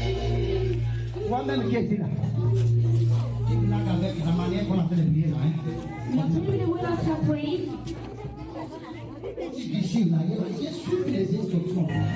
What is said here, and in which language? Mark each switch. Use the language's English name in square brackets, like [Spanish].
[French] Toi-même qui es là, tu blagues avec la manière qu'on a fait de prier là. [English] You have to be the way that you pray. [French] Tu dis là, il y a sur les instructions.